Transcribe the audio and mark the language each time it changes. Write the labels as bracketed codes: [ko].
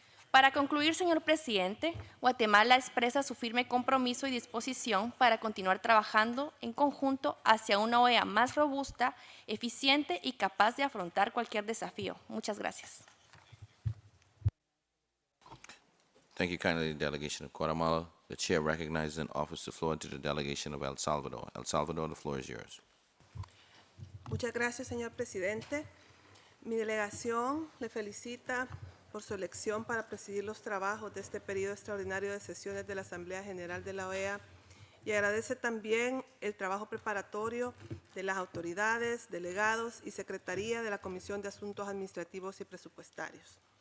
[es] Para concluir, señor presidente, Guatemala expresa su firme compromiso y disposición para continuar trabajando en conjunto hacia una OEA más robusta, eficiente y capaz de afrontar cualquier desafío. Muchas gracias. [en] Thank you kindly, delegation of Guatemala. The chair recognizes and offers the floor to the delegation of El Salvador. El Salvador, the floor is yours. [es] Muchas gracias, señor presidente. Mi delegación le felicita por su elección para presidir los trabajos de este periodo extraordinario de sesiones de la Asamblea General de la OEA y agradece también el trabajo preparatorio de las autoridades, delegados y secretaría de la Comisión de Asuntos Administrativos y Presupuestarios.